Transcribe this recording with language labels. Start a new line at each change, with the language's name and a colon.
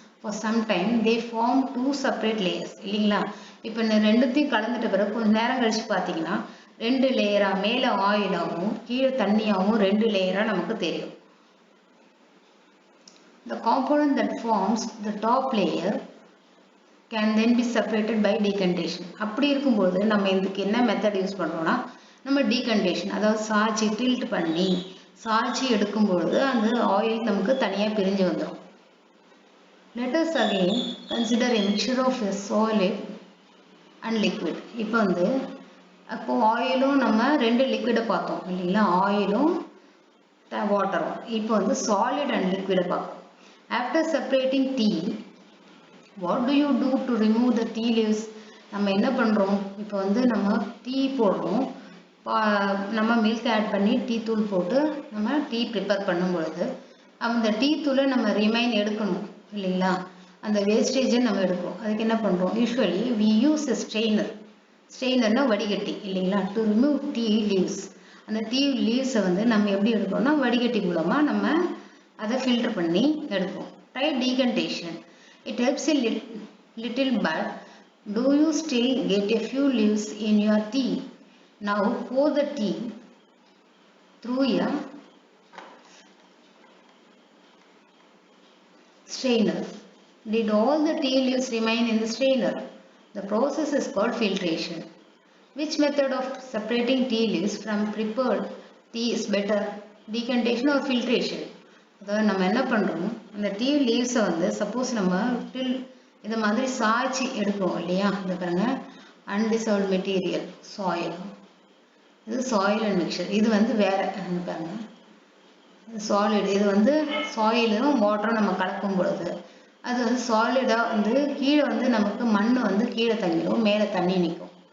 English: For some time they form two separate layers
Tamil: இல்லைங்களா. இப்போ இந்த ரெண்டுத்தையும் கலந்துட்ட பிறகு கொஞ்ச நேரம் கழிச்சு பார்த்தீங்கன்னா ரெண்டு லேயரா மேலே ஆயிலாகவும் கீழே தண்ணியாகவும் ரெண்டு லேயரா நமக்கு தெரியும்.
English: The component that forms the top layer can then be separated by decantation.
Tamil: அப்படி இருக்கும்போது நம்ம இதுக்கு என்ன மெத்தட் யூஸ் பண்ணுறோம்னா நம்ம decantation, அதாவது சாய்ச்சி டில்ட் பண்ணி சாய்ச்சி எடுக்கும்பொழுது அந்த ஆயில் நமக்கு தனியாக பிரிஞ்சு வந்துடும்.
English: Let us again consider a mixture of a solid and liquid.
Tamil: இப்போ அப்போ ஆயிலும் நம்ம ரெண்டு லிக்விடை பார்த்தோம் இல்லைங்களா, ஆயிலும் வாட்டரும். இப்போ சாலிட் அண்ட் லிக்விடை பார்ப்போம்.
English: After separating tea, what do you do to remove the tea leaves?
Tamil: நம்ம என்ன பண்ணுறோம், இப்போ நம்ம டீ போடுறோம், நம்ம மில்க் ஆட் பண்ணி டீ தூள் போட்டு நம்ம டீ ப்ரிப்பேர் பண்ணும் பொழுது அந்த டீ தூளை நம்ம ரிமைன் எடுக்கணும் இல்லைங்களா, அந்த வேஸ்டேஜை நம்ம எடுக்கிறோம். அதுக்கு என்ன பண்ணுறோம்,
English: Usually we use a strainer.
Tamil: ஸ்ட்ரெயினர்னா வடிகட்டி இல்லைங்களா,
English: To remove tea leaves.
Tamil: அந்த டீ லீவ்ஸை நம்ம எப்படி எடுக்கிறோம்னா வடிகட்டி மூலமாக நம்ம அதை ஃபில்டர் பண்ணி எடுப்போம்.
English: Try decantation. It helps a little, but do you still get a few leaves in your tea? Now pour the tea through a strainer. Did all the tea leaves remain in the strainer? The process is called filtration. Which method of separating tea leaves from prepared tea is better, decantation or filtration?
Tamil: அதாவது நம்ம என்ன பண்ணுறோம், அந்த tea லீவ்ஸை suppose நம்ம இந்த மாதிரி சாய்ச்சி எடுப்போம் இல்லையா, இந்த பாருங்க அன்டிசால்வ்ட் மெட்டீரியல் சாயில், இது சாயில் அண்ட் மிக்சர், இது வேற பாருங்க சாலிட், இது சாயிலும் வாட்டரும் நம்ம கலக்கும் பொழுது அது சாலிடாக கீழே நமக்கு மண் கீழே தங்கிடும், மேலே தண்ணி நிற்கும்.